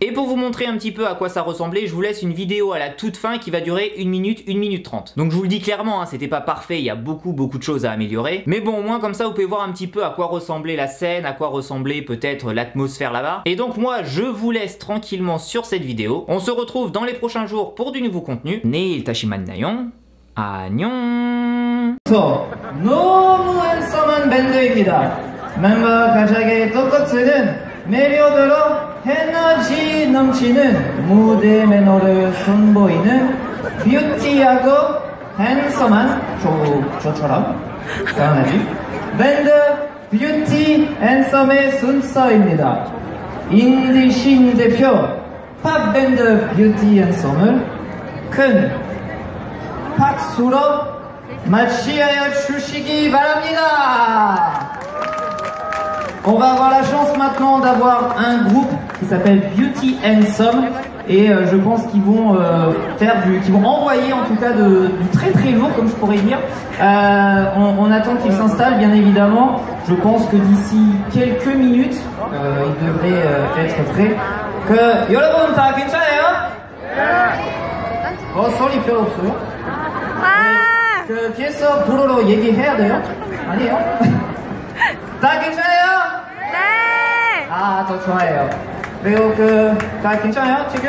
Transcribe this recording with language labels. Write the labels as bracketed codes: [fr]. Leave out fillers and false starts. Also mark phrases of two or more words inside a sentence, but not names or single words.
[fr] Et pour vous montrer un petit peu à quoi ça ressemblait, je vous laisse une vidéo à la toute fin qui va durer 1 minute 30. Donc je vous le dis clairement hein, c'était pas parfait, il y a beaucoup de choses à améliorer, mais bon au moins comme ça vous pouvez voir un petit peu à quoi ressemblait la scène, à quoi ressemblait peut-être l'atmosphère là-bas. Et donc moi je vous laisse tranquillement sur cette vidéo, on se retrouve dans les prochains jours pour du nouveau contenu. [ko] 내일 다시 만나요. 안녕. 너무 핸섬한 밴드입니다. 멤버와 가장의 똑같은 매력으로 에너지 넘치는 무대 매너를 선보이는 뷰티하고 핸섬한 저처럼 강아지 밴드 뷰티 앤썸의 순서입니다. 인디 신 대표 팝밴드 뷰티 앤썸을 큰 박수로 맞이하여 주시기 바랍니다. [fr] On va avoir la chance maintenant d'avoir un groupe qui s'appelle Beauty and Some et je pense qu'ils vont qu'ils vont envoyer en tout cas du très lourd comme je pourrais dire. On attend qu'ils s'installent bien évidemment. Je pense que d'ici quelques minutes ils devraient être prêts. [ko] 여러분 다 괜찮아요? 소리 별로 없어요? 뒤에서 불어로 얘기해야 돼요? 아니에요? 다 괜찮아요? 네! 아, 더 좋아해요. 그리고 다 괜찮아요, 지금?